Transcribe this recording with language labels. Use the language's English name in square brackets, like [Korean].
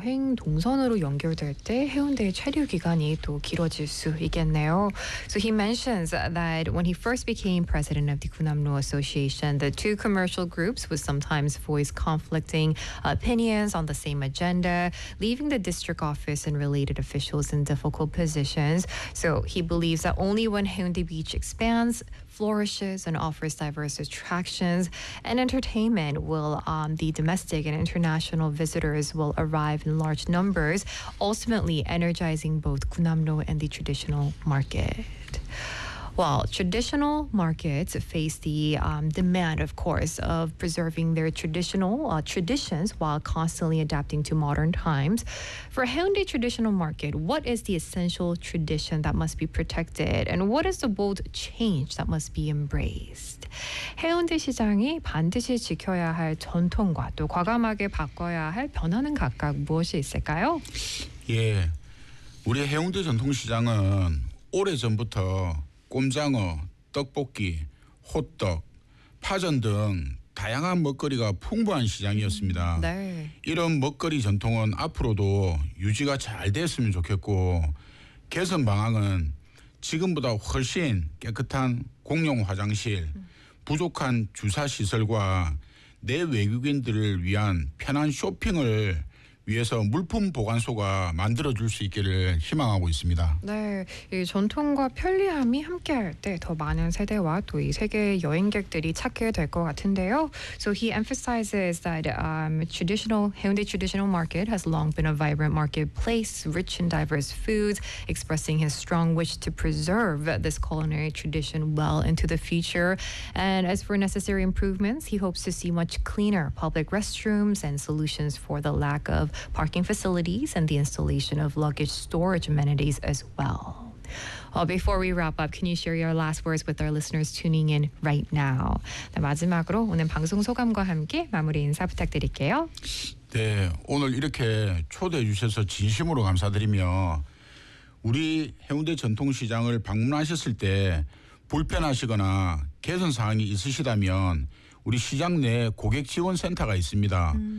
[Korean] 여행 동선으로 연결될 때 해운대의 체류 기간이 또 길어질 수 있겠네요. [English] So he mentions that when he first became president of the Gunamno Association, the two commercial groups would sometimes voice conflicting opinions on the same agenda, leaving the district office and related officials in difficult positions. So he believes that only when Haeundae Beach expands, flourishes and offers diverse attractions and entertainment will the domestic and international visitors will arrive in large numbers, ultimately energizing both Gunamno and the traditional market. While traditional markets face the demand, of course, of preserving their traditional traditions while constantly adapting to modern times, for Haeundae traditional market, what is the essential tradition that must be protected, and what is the bold change that must be embraced? [Korean] 해운대 시장이 반드시 지켜야 할 전통과 또 과감하게 바꿔야 할 변화는 각각 무엇이 있을까요? 예, 우리 해운대 전통시장은 오래전부터 꼼장어, 떡볶이, 호떡, 파전 등 다양한 먹거리가 풍부한 시장이었습니다. 이런 먹거리 전통은 앞으로도 유지가 잘 됐으면 좋겠고, 개선 방안은 지금보다 훨씬 깨끗한 공용 화장실, 부족한 주사 시설과 내 외국인들을 위한 편한 쇼핑을 위해서 물품 보관소가 만들어줄 수 있기를 희망하고 있습니다. 네, 이 전통과 편리함이 함께할 때더 많은 세대와 또이 세계 여행객들이 찾게 될것 같은데요. [English] So he emphasizes that Haeundae traditional market has long been a vibrant marketplace, rich in diverse foods, expressing his strong wish to preserve this culinary tradition well into the future. And as for necessary improvements, he hopes to see much cleaner public restrooms and solutions for the lack of parking facilities and the installation of luggage storage amenities as well. Well, before we wrap up, can you share your last words with our listeners tuning in right now? [Korean] 네, 마지막으로 오늘 방송 소감과 함께 마무리 인사 부탁드릴게요. 네, 오늘 이렇게 초대해 주셔서 진심으로 감사드리며, 우리 해운대 전통시장을 방문하셨을 때 불편하시거나 개선 사항이 있으시다면 우리 시장 내 고객 지원 센터가 있습니다.